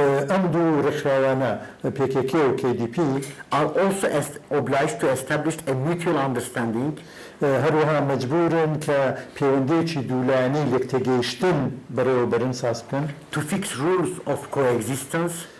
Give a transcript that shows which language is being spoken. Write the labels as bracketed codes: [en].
[ckb] ئەم دوو ڕێکخراوانە PKK و KDP [en] are also obliged to establish a mutual understanding [ckb] هەروەها مەجبورن کە پەیوەندیەکی دوولایەنی یەکتێگەیشتن بەڕێوەبەرن ساز بکەن [en] to fix rules of coexistence